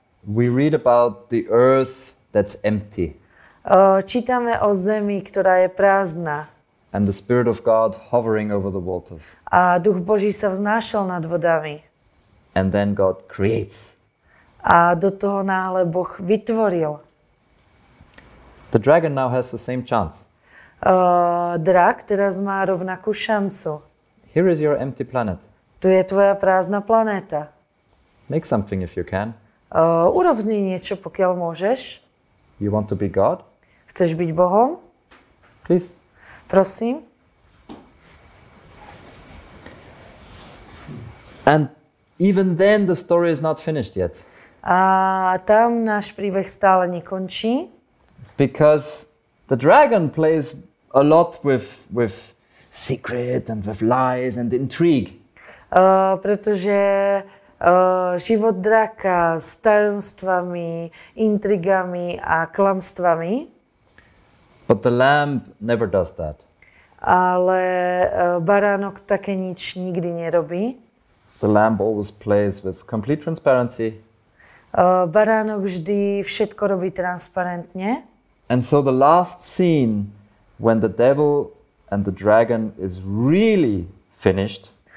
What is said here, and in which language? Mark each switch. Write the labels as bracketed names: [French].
[English] we read about the earth that's empty. [Slovak] Čítame o zemi, ktorá je prázdna. [English] And the Spirit of God hovering over the waters. [Slovak] A Duch Boží sa vznášal nad vodami. [English] And then God creates. [Slovak] A do toho náhle Boh vytvoril. [English] The dragon now has the same chance. [Slovak] Drak teraz má rovnakú šancu. [English] Here is your empty planet. [Slovak] Tu je tvoja prázdna planéta. [English] Make something if you can. [Slovak] Urob z nej niečo, pokiaľ môžeš. [English] You want to be God? [Slovak] Chceš byť Bohom? [English] Please. [Slovak] Prosím. [English] And even then the story is not finished yet. [Slovak] A tam náš príbeh stále nekončí. [English] Because the dragon plays a lot with secret and with lies and intrigue. [Slovak] Pretože život draka s tajomstvami, intrigami a klamstvami. [English] But the lamb never does that. [Slovak] Ale baránok také nič nikdy nerobí. [English] The lamb always plays with complete transparency. [Slovak] Baránok vždy všetko robí transparentne. [English] And so the last scene, when the devil and the dragon is really finished,